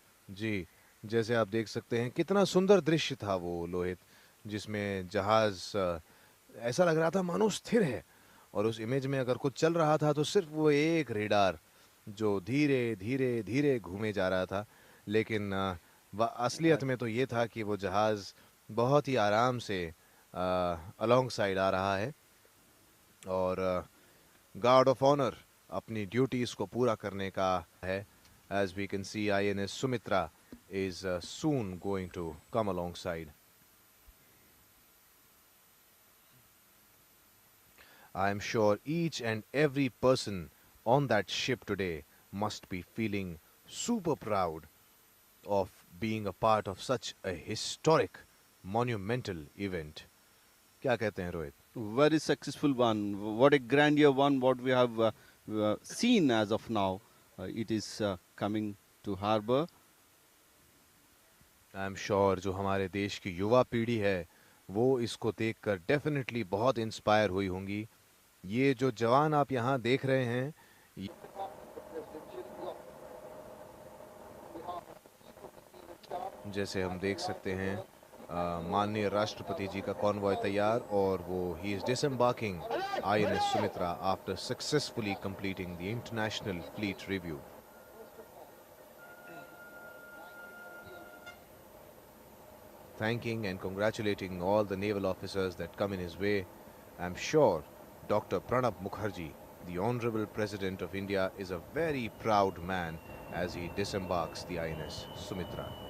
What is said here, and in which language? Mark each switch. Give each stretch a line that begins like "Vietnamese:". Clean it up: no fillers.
Hindi: जी, जैसे आप देख सकते हैं कितना सुंदर दृश्य था वो लोहित, जिसमें जहाज ऐसा लग रहा था मानो स्थिर है, और उस इमेज में अगर कुछ चल रहा था तो सिर्फ वो एक रेडार जो धीरे धीरे धीरे घूमे जा रहा था। लेकिन असलियत में तो ये था कि वो जहाज बहुत ही आराम से अलोंग साइड आ रहा है, और गार्ड ऑफ ऑनर अपनी ड्यूटीज को पूरा करने का है।
English: As we can see, INS Sumitra is soon going to come alongside. I am sure each and every person on that ship today must be feeling super proud of being a part of such a historic, monumental event.
Hindi: क्या कहते हैं Rohit?
English: Very successful one. What a grandeur one, what we have seen as of now. It is coming to harbor. I am sure
Hindi: जो हमारे देश की युवा पीढ़ी है वो इसको देखकर डेफिनेटली बहुत इंस्पायर हुई होंगी। ये जो जवान आप यहाँ देख रहे हैं, जैसे हम देख सकते हैं माननीय राष्ट्रपति जी का कॉन्वॉय तैयार, और वो he
English: Is डिसएम्बार्किंग INS Sumitra after successfully completing the international fleet review. Thanking and congratulating all the naval officers that come in his way. I'm sure Dr. Pranab Mukherjee, the Honorable President of India, is a very proud man as he disembarks the INS Sumitra.